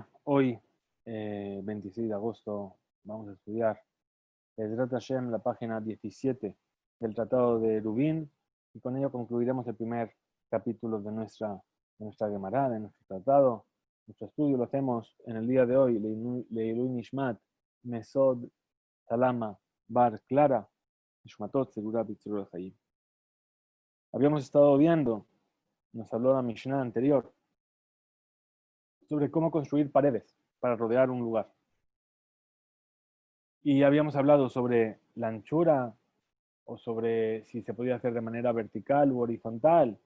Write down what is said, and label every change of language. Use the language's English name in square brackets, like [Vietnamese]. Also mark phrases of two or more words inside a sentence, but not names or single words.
[Spanish] Hoy, 26 de agosto, vamos a estudiar [Hebrew] עזרת השם, [Spanish] la página 17 del Tratado de Eruvin, y con ello concluiremos el primer capítulo de nuestra Gemara, de nuestro tratado. Nuestro estudio lo hacemos en el día de hoy, [Hebrew] לעילוי נשמת, מסוד, סלאמה, בר קלרה, נשמתות, סגורה, בצרור החיים. [Spanish] Habíamos estado viendo, nos habló la Mishnah anterior, sobre cómo construir paredes para rodear un lugar. Y habíamos hablado sobre la anchura o sobre si se podía hacer de manera vertical u horizontal.